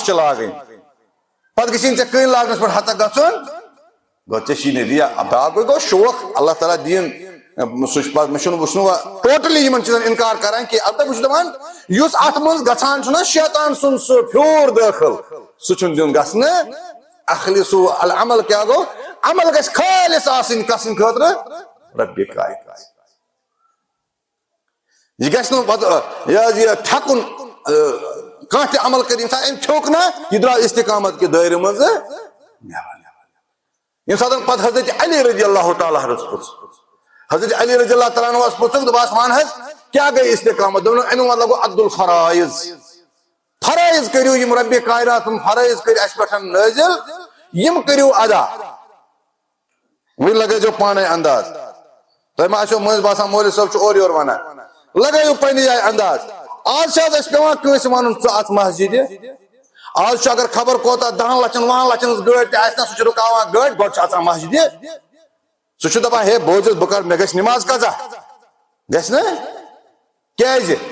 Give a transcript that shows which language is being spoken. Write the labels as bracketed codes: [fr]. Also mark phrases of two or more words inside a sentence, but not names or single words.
[ks] چھِ لاگٕنۍ پتہٕ گژھی نہٕ ژےٚ کٔنۍ لاگنس پٮ۪ٹھ ہتک گژھُن گوٚو ژےٚ چھی نہٕ ریا باقٕے گوٚو شوق اللہ تعالیٰ دِیِن سُہ چھُ پتہٕ مےٚ چھُنہٕ بہٕ چھُس نہٕ ٹوٹلی یِمن چیٖزن انکار کران کینٛہہ البتہ بہٕ چھُس دپان یُس اتھ منٛز گژھان چھُنہ شیطان سُنٛد سُہ پھیوٗر دٲخل سُہ چھُنہٕ دیُن گژھنہٕ [ar] اخلصوا العمل [ks] کیا گوٚو عمل گژھِ خٲلِص آسٕنۍ کس سٕنٛدِ خٲطرٕ ربِ کائنات یہ گژھِ نہٕ پتہٕ یہ پھیکُن کانٛہہ تہِ عمل کٔرِتھ انسان أمۍ پھیوٚک نا یہ درٛاو استقامت کہِ دٲیرٕ منٛز ییٚمہِ ساتہٕ پتہٕ حضرت علی [ar] رضی اللہ تعالیٰ [ks] پرٛژھ حضرت علی [ar] رضی اللہ تعالیٰ عنہ [ks] پرٛژھُکھ دوٚپہس ون حظ کیا گٔے استقامت دوٚپُن امیُک مطلب گوٚو [ar] عدُ الفرائض [ks] فرائض کٔرِو یم ربِ کائنات فرائض کٔرۍ اسہِ پٮ۪ٹھ نٲزِل یم کٔرِو ادا وۄنۍ لگٲیزیو پانے انداز تۄہہِ ما آسیو مٔنٛزۍ باسان مولوی صٲب چھُ اورٕ یورٕ ونان لگٲیِو پننہِ جایہِ انداز آز چھِ حظ اسہِ پیوان کٲنٛسہِ ونُن ژٕ اژ مسجدِ آز چھُ اگر خبر کوتاہ 10 لچھن 20 لچھن ہٕنٛز گٲڑۍ تہِ آسہِ نا سُہ چھُ رُکاوان گٲڑۍ گۄڈٕ چھُ اژان مسجدِ سُہ چھُ دپان ہے بوٗزِتھ بہٕ کرٕ مےٚ گژھِ نماز قضا گژھِ نا کیازِ